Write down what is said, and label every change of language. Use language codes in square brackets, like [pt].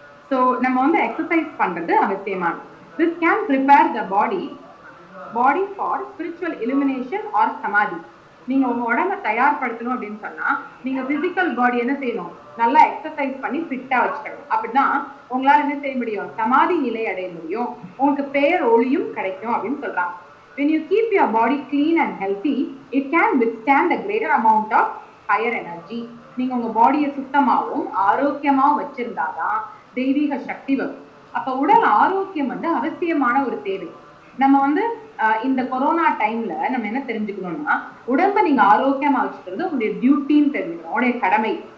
[ta] So நம்ம வந்து exercise பண்றது அவசியமானது. [en] This can prepare the body for spiritual illumination or samadhi. [ta] நீங்க உங்க உடம்ப தயார்படுத்தணும் அப்படின்னு சொன்னா நீங்க பிசிக்கல் பாடி என்ன செய்யணும்? நல்லா எக்ஸசைஸ் பண்ணி ஃபிட்டா வச்சுக்கணும். அப்படிதான் உங்களால என்ன செய்ய முடியும்? சமாதி நிலை அடைய முடியும். உங்களுக்கு பேர் ஒளியும் கிடைக்கும் அப்படின்னு சொல்றாங்க. [en] When you keep your body clean and healthy, it can withstand a greater amount of higher energy. [ta] நீங்க உங்க பாடியை சுத்தமாவும் ஆரோக்கியமாவும் வச்சிருந்தாதான் தெய்வீக சக்தி வரும். அப்ப உடல் ஆரோக்கியம் வந்து அவசியமான ஒரு தேவை. நம்ம வந்து இந்த கொரோனா டைம்ல நம்ம என்ன தெரிஞ்சுக்கணும்னா உடம்பை நீங்க ஆரோக்கியமா வச்சுக்கிறது உங்களுடைய டியூட்டின்னு தெரிஞ்சுக்கணும், உங்களுடைய கடமை.